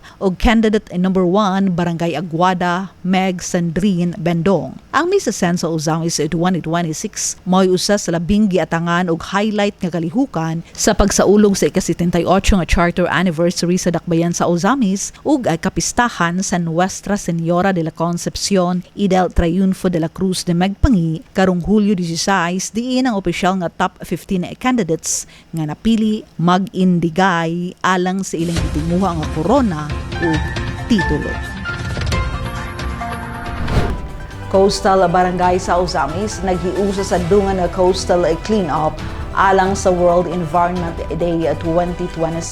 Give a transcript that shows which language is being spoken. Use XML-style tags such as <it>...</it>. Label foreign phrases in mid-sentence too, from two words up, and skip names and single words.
<en>O candidate number 1, Barangay Aguada, Meg Sandrine Bendong.</en> <ceb>Ang Miss Ascenso Ozamis 2026 mo'y usa sa labing giatangan og highlight nga kalihukan sa pagsaulog sa ika-78 nga</ceb> <en>charter anniversary</en> <ceb>sa Dakbayan sa Ozamis ug kapistahan sa Nuestra Señora de la Concepcion y del Triunfo de la Cruz de Megpangi karong Hulyo 16 diin ang opisyal nga</ceb> <en>top 15 candidates</en> <ceb>nga napili mag-indigay alang sa ilang gitimuha nga korona ug titulo. Coastal Barangay sa Ozamis naghiusa sa dungan nga</ceb> <en>coastal cleanup</en> <ceb>alang sa World Environment Day 2026.</ceb>